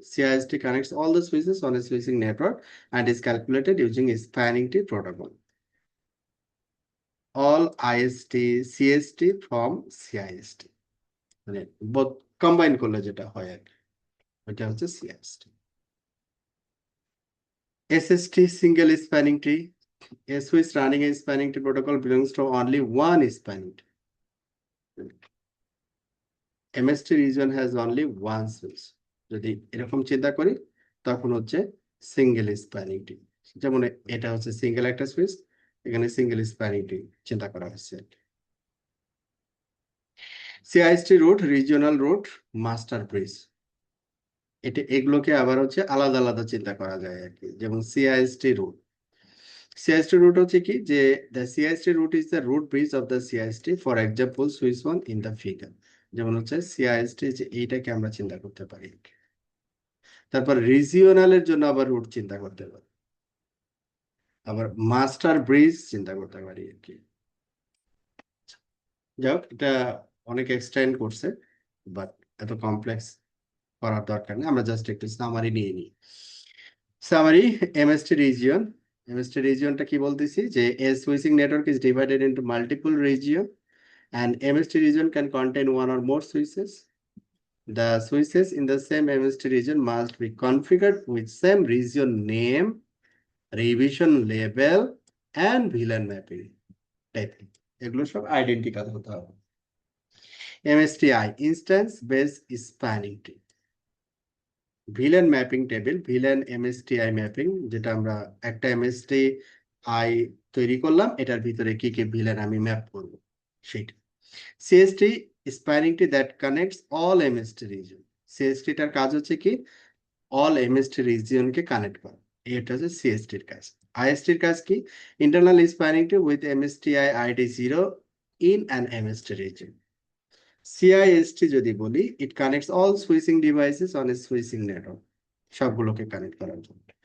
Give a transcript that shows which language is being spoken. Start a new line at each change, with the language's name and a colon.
English: CIST connects all the switches on a switching network and is calculated using spanning tree protocol. All IST CST from CIST,
Bangla: মানে both combine করলে যেটা হয় আর কি, এটা হচ্ছে সিআইএসটি।
English: SST single spanning tree, a switch running a spanning tree protocol belongs to only one spanning tree. MST region has only one switch.
Bangla: যদি এরকম চিন্তা করি, তখন হচ্ছে সিঙ্গেল স্প্যানিং ট্রি। যেমন এটা হচ্ছে সিঙ্গেল একটা সুইচ, এখানে সিঙ্গেল স্প্যানিং ট্রি চিন্তা করা হচ্ছে। সিআইএসটি root, regional root, master bridge, এগুলোকে আবার হচ্ছে আলাদা আলাদা চিন্তা করা যায় আর কি। যেমন সিআইএসটি রুট, CIST root হচ্ছে কি, যে
English: the CIST root is the root bridge of the CIST, for example switch 1 in the figure।
Bangla: যেমন হচ্ছে CIST, যে এইটাকে আমরা চিন্তা করতে পারি। তারপর রিজিওনালের জন্য আবার রুট চিন্তা করতে পারি, আবার মাস্টার ব্রিজ চিন্তা করতে পারি আর কি। যাই হোক, এটা অনেক এক্সটেন্ড করছে, বাট এত কমপ্লেক্স করার দরকার নেই, আমরা জাস্ট একটু সামারি নিয়ে নিই।
English: Summary, MST region.
Bangla: এমএসটি রিজিয়নটা কি বলতেছি, যে
English: A switching network is divided into multiple region and MST region can contain one or more switches. The switches in the same MST region must be configured with same region name, revision label, and VLAN mapping type.
Bangla: এগুলো সব identical হতে হবে।
English: MSTI, instance based spanning tree.
Bangla: VLAN mapping table, VLAN MSTI mapping, যেটা আমরা একটা MSTI তৈরি করলাম, এটার ভিতরে কি কি VLAN আমি ম্যাপ করব সেটা।
English: CST, spanning tree that connects all MST region.
Bangla: CST টার কাজ হচ্ছে কি,
English: all MST region
Bangla: কে কানেক্ট করা, এটা হচ্ছে সিএসটি এর কাজ।
English: IST
Bangla: এর কাজ কি,
English: Internal spanning tree with MSTI ID 0 in an MST region. CIST
Bangla: যদি বলি,
English: it connects all switching devices on a switching network,
Bangla: সবগুলোকে কানেক্ট করার জন্য।